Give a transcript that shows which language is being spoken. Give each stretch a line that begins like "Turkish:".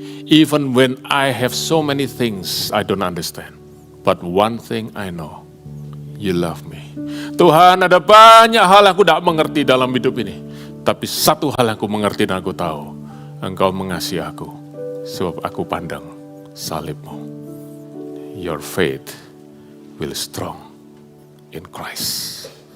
English: Even when I have so many things I don't understand. But one thing I know, you love me.
Indonesian: Tuhan, ada banyak hal yang aku tidak mengerti dalam hidup ini. Tapi satu hal yang aku mengerti dan aku tahu. Engkau mengasihi aku. Sebab aku pandang salibmu.
English: Your faith will strong in Christ.